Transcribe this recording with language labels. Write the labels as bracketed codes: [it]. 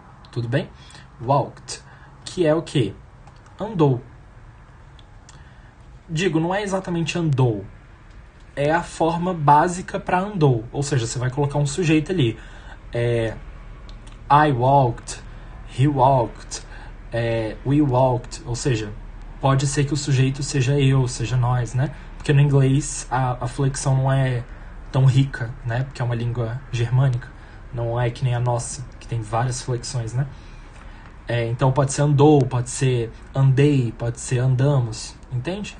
[pt] Tudo bem? Walked, que é o quê? Andou. digo, não é exatamente andou. É a forma básica para andou. Ou seja, você vai colocar um sujeito ali. [en] I walked, he walked, we walked. [pt] Ou seja, pode ser que o sujeito seja eu, seja nós, né? Porque no inglês a flexão não é tão rica, né? Porque é uma língua germânica. Não é que nem a nossa, que tem várias flexões, né? Então pode ser andou, pode ser andei, pode ser andamos, entende?